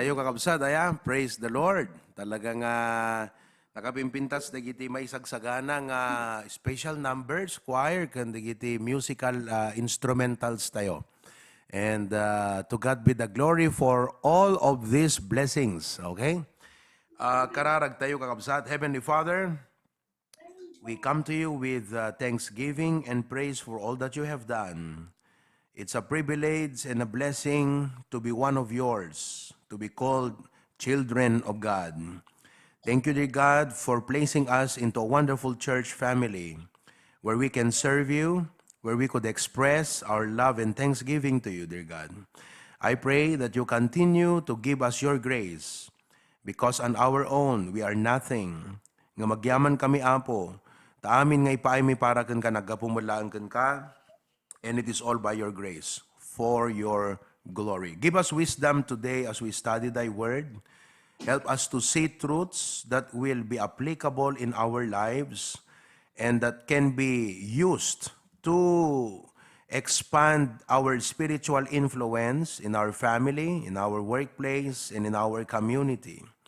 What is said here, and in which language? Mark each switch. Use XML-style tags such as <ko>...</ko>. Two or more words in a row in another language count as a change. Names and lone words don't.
<en>kakabsat, praise the Lord.</en> <ilo>Talagang nakapimpintas dagiti may sagsagana nga</ilo> <en>special numbers,</en> <ilo>choir, kan dagiti</ilo> <en>musical instrumentals</en> <ilo>tayo.</ilo> <en>And to God be the glory for all of these blessings.</en> <ilo>Okay? Kararag tayo kakabsat.</ilo> <en>Heavenly Father, we come to you with thanksgiving and praise for all that you have done. It's a privilege and a blessing to be one of yours, to be called children of God. Thank you, dear God, for placing us into a wonderful church family where we can serve you, where we could express our love and thanksgiving to you, dear God. I pray that you continue to give us your grace because on our own, we are nothing.</en> <ilo>Nga magyaman kami, Apo, ta amin nga ipaay mi para kan ka, nagapumulaan kan ka,</ilo> <en>and it is all by your grace, for your glory. Give us wisdom today as we study thy word. Help us to see truths that will be applicable in our lives and that can be used to expand our spiritual influence in our family, in our workplace, and in our community.</en>